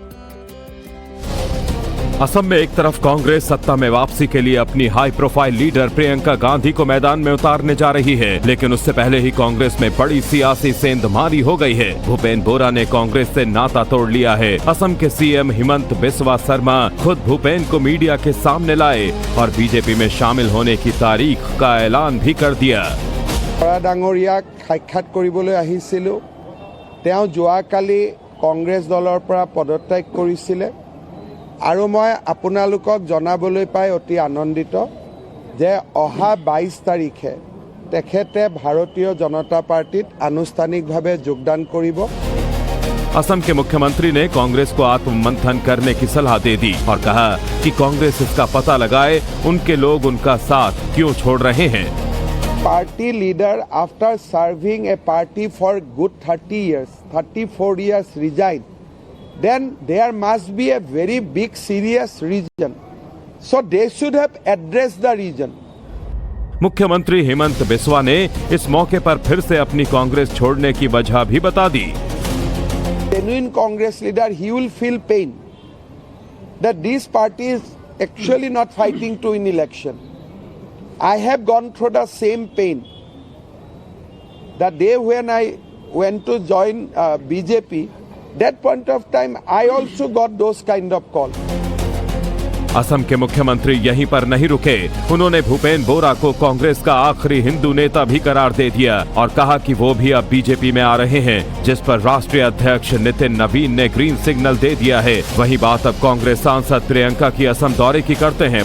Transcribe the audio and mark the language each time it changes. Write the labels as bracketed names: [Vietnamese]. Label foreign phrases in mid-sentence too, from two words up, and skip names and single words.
[Hindi] असम में एक तरफ कांग्रेस सत्ता में वापसी के लिए अपनी [English] high profile [Hindi] लीडर प्रियंका गांधी को मैदान में उतारने जा रही है, लेकिन उससे पहले ही कांग्रेस में बड़ी सियासी सेंधमारी हो गई है। भूपेन बोरा ने कांग्रेस से नाता तोड़ लिया है। असम के सीएम हिमंत बिस्वा शर्मा खुद भूपेन को मीडिया के सामने लाए और बीजेपी में शामिल होने की तारीख का ऐलान भी कर दिया। [Assamese] ডাঙৰীয়াক সাক্ষাৎ কৰিবলৈ আহিছিলোঁ। তেওঁ যোৱাকালি কংগ্ৰেছ দলৰ পৰা পদত্যাগ কৰিছিলে আৰু মই আপোনালোকক জনাবলৈ পাই অতি আনন্দিত যে অহা 22 তাৰিখে তেখেতে ভাৰতীয় জনতা পাৰ্টিত আনুষ্ঠানিকভাৱে যোগদান কৰিব। [Hindi] असम के मुख्यमंत्री ने कांग्रेस को आत्ममंथन करने की सलाह दे दी और कहा कि कांग्रेस इसका पता लगाए उनके लोग उनका साथ क्यों छोड़ रहे हैं। [English] Party leader, after serving a party for good 30 years, 34 years, resigned, then there must be a very big serious reason. So they should have addressed the reason. [Hindi] मुख्यमंत्री हेमंत बिस्वा ने इस मौके पर फिर से अपनी कांग्रेस छोड़ने की वजह भी बता दी। [English] Genuine Congress leader, he will feel pain that this party is actually not fighting to win election. I have gone through the same pain. The day when I went to join BJP, that point of time I also got those kind of calls. [Hindi] असम के मुख्यमंत्री यहीं पर नहीं रुके। उन्होंने भूपेन बोरा को कांग्रेस का आखिरी हिंदू नेता भी करार दे दिया और कहा कि वो भी अब बीजेपी में आ रहे हैं, जिस पर राष्ट्रीय अध्यक्ष नितिन नवीन ने [English] green signal [Hindi] दे दिया है। वही बात अब कांग्रेस सांसद प्रियंका की असम दौरे की करते हैं।